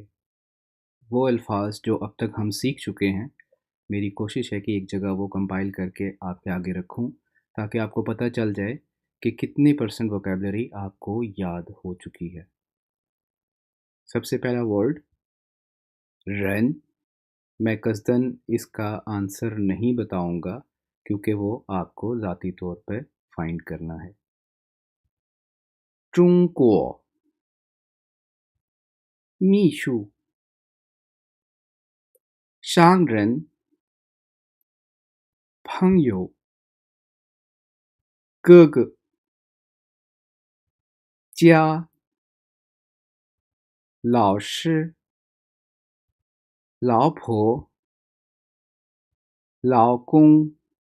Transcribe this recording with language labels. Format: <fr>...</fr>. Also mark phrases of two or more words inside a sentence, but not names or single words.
<hi>वो अल्फाज जो अब तक हम सीख चुके हैं, मेरी कोशिश है कि एक जगह वो कंपाइल करके आपके आगे रखूं, ताकि आपको पता चल जाए कि कितने</hi> <en>percent vocabulary</en> <hi>आपको याद हो चुकी है। सबसे पहला</hi> <en>word run.</en> <hi>मैं कसदन इसका आंसर नहीं बताऊंगा क्योंकि वो आपको ज़ाती तौर पर फाइंड करना है।</hi> <zh>中国秘书商人朋友哥哥家老师老婆老公</zh>